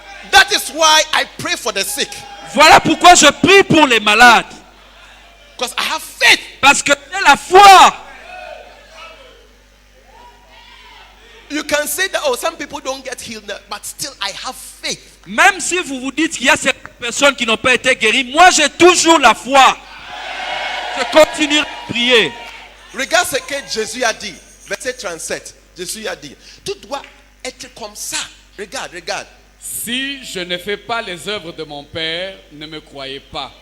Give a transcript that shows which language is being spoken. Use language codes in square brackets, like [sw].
[en] That is why I pray for the sick. [fr] Voilà pourquoi je prie pour les malades. [en] Because I have faith. [fr] Parce que j'ai la foi. [en] You can say that, oh, some people don't get healed, but still I have faith. [fr] Même si vous vous dites qu'il y a certaines personnes qui n'ont pas été guéries, moi j'ai toujours la foi. Je continuerai de prier. Regarde ce que Jésus a dit. Verset 37. Jésus a dit, tout doit être comme ça. Regarde. Si je ne fais pas les œuvres de mon Père, ne me croyez pas.